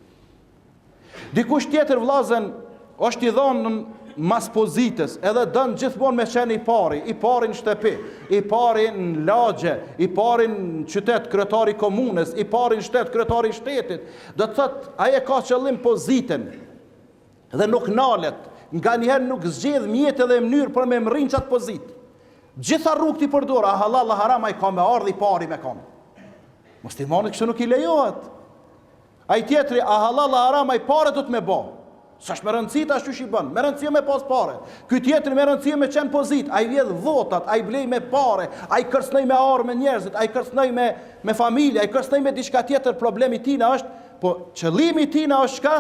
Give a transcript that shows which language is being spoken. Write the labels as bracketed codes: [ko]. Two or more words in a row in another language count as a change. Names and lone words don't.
[sq] Dikush tjetër vllazën është i dhonë mas pozitës, edhe dënë gjithmonë me qenë i pari në shtëpi, i pari në lagje, i pari në qytet, kryetari komunës, i pari në shtet, kryetari i shtetit. Do të thotë, aje ka qëllim pozitën dhe nuk nalet, nga njëherë nuk zgjedh mjetë dhe mënyrë për me mërin qatë pozitë. Gjitha rrugë ti përdor, a halal a haram, a i ka me ardhi i pari me kam. Muslimani kështu nuk i lejohet. A i tjetri, a halal a haram, a i pare do të me bo. Sa është me rëndësi ta shtu shi bën, me rëndësi me pas pare. Ky tjetri me rëndësi me qenë pozit, a i vjedh votat, a i blej me pare, a i kërcënej me arë me njerëzit, a i kërcënej me familje, a i kërcënej me diçka tjetër. Problemi tina është, po qëllimi tina është shka?